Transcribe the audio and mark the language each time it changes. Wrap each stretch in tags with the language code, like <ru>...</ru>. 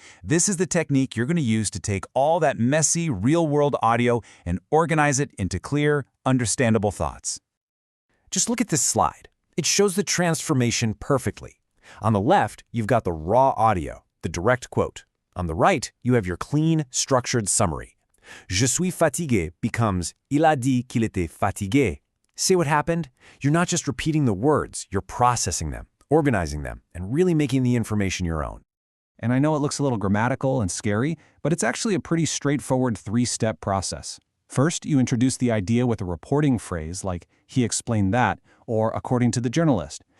<en>This is the technique you're going to use to take all that messy, real-world audio and organize it into clear, understandable thoughts. Just look at this slide. It shows the transformation perfectly. On the left, you've got the raw audio, the direct quote. On the right, you have your clean, structured summary.</en> <fr>Je suis fatigué</fr> <en>becomes</en> <fr>il a dit qu'il était fatigué.</fr> <en>See what happened? You're not just repeating the words, you're processing them, organizing them, and really making the information your own. And I know it looks a little grammatical and scary, but it's actually a pretty straightforward 3-step process. First, you introduce the idea with a reporting phrase like, he explained that, or according to the journalist.</en>